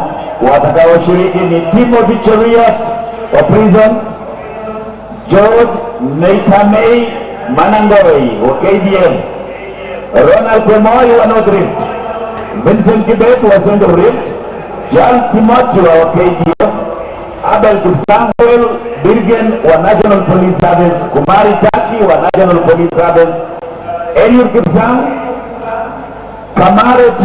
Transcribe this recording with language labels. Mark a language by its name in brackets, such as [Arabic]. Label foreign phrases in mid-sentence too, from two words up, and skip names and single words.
[Swahili] Watakaoshiriki ni Timothy Cheriot wa Prison, George Meitamei Manangoi wa KDM, Ronald Kwemoy wa North Rift, Vincent Kibet wa Central Rift, John Timothy wa KDF, Abel Kipsangwel Birgen wa National Police Service, Kumari Taki wa National Police Service, Eliud Kipsang, Kamare